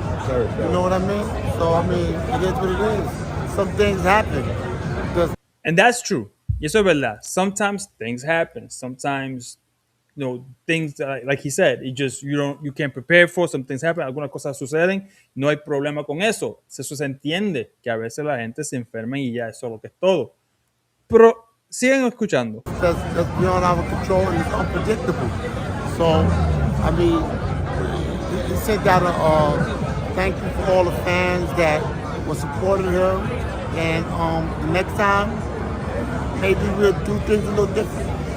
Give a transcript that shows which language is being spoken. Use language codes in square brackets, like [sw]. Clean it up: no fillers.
[en] You know what I mean? So I mean, it is what it is. Some things happen. And that's true. [es] Eso es verdad. [en] Sometimes things happen. Sometimes, you know, things like he said, you can't prepare for. Some things happen. [es] Algunas cosas suceden. No hay problema con eso. Eso se entiende que a veces la gente se enferma y ya eso es lo que es todo. Pero sigan escuchando. [en] That's beyond our control and it's unpredictable. So, I mean, he sent out a thank you for all the fans that were supporting him, and the next time, maybe we'll do things a little different.